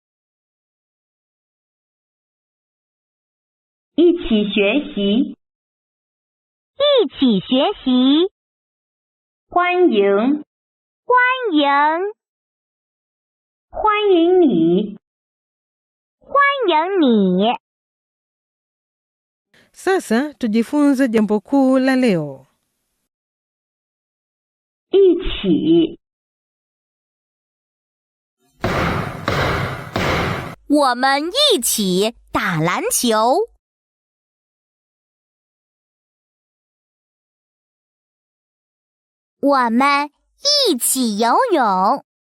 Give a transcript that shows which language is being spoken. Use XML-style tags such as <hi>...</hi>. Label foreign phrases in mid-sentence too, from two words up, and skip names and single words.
<zh>一起学习，一起学习，欢迎，欢迎，欢迎你，欢迎你。</zh> <sw>Sasa tujifunze jambo kuu la leo.</sw> <zh>一起，我们一起打篮球。我们一起游泳。</zh>